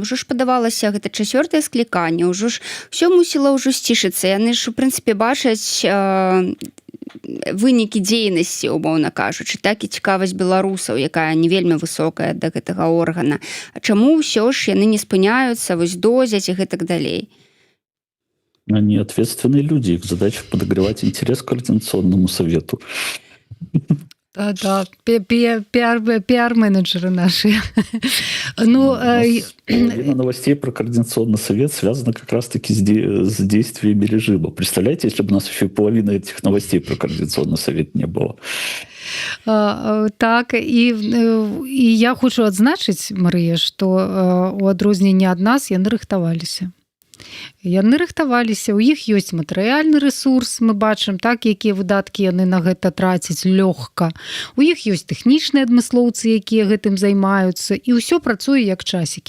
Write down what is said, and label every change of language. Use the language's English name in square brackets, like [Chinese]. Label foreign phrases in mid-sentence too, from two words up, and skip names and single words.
[Belarusian] Ужо ж падавалася, гэта 4-е скліканне, ужо ж ўсё мусіла ўжо сцішыцца. Яны ж, у прынцыпе, бачаць вынікі дзейнасці, умоўна кажучы, так і цікавасць беларусаў, якая не вельмі высокая да гэтага органа. А чаму ўсё ж яны не спыняюцца, вось дозяць і гэтак далей? [Russian] Они ответственные люди, их задача подогревать интерес к координационному совету. Да, пиар-менеджеры наши. Ну, половина новостей про координационный совет связана как раз-таки с действиями режима. Представляете, если бы у нас еще и половина этих новостей про координационный совет не было? [Belarusian] Так, і я хочу адзначыць, Марыя, што у адрозненні ад нас яны рыхтаваліся. Яны рыхтаваліся, у іх ёсць матэрыяльны рэсурс, мы бачым, так, якія выдаткі яны на гэта трацяць лёгка. У іх ёсць тэхнічныя адмыслоўцы, якія гэтым займаюцца, і ўсё працуе як часікі.